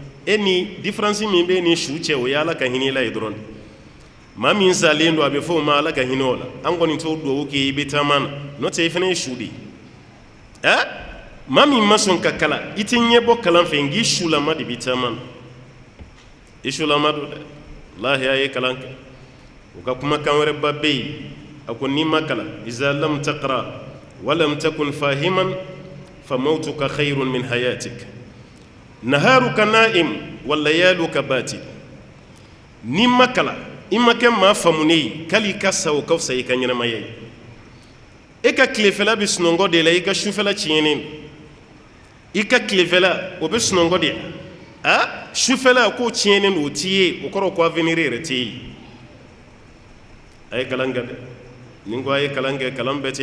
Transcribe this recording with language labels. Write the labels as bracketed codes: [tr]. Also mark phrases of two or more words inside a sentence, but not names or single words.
[bm] e ni difference min be ni su cɛ o ye ala ka hinɛ la ye dɔrɔn maa min salen don a bɛ fɔ o ma ala ka hinɛ o la an kɔni t'o duwawu kɛ i bɛ taama na n'o tɛ i fana ye su de ye maa min ma sɔn ka kalan i tɛ ɲɛ bɔ kalan fɛ nk'i sulama de bɛ taama na i sulama don dɛ walahi a ye kalan kɛ u ka kumakan wɛrɛba bɛ yen a ko n'i ma kalan [ar] إذا لم تقرأ ولم تكن فهيمًا فموتك خيرٌ من حياتك نهارك نائم وليلك بائد [bm] n'i ma kalan i ma kɛ maa faamunen ye k'ali ka sa o ka fisa i ka ɲɛnamaya ye e ka tilefɛla bɛ sunɔgɔ de la i ka sufɛla tiɲɛnen don i ka tilefɛla o bɛ sunɔgɔ de la sufɛla k'o tiɲɛnen don o t'i ye o kɔrɔ ko avenir yɛrɛ t'i ye a ye kalan kɛ dɛ ni ko a ye kalan kɛ kalan bɛɛ